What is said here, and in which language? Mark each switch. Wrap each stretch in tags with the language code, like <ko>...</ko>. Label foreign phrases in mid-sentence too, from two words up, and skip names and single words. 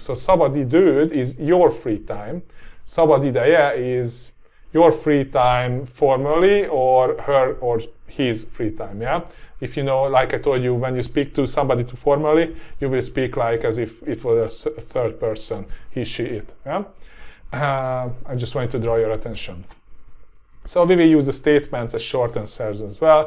<en>So</en> <hu>szabad időd</hu> <en>is your free time.</en> <hu>Szabad ideje</hu> <en>is your free time formally, or her or his free time, yeah? If you know, like I told you, when you speak to somebody too formally, you will speak like as if it was a third person, he, she, it, yeah? I just wanted to draw your attention. So we will use the statements as short answers as well.</en>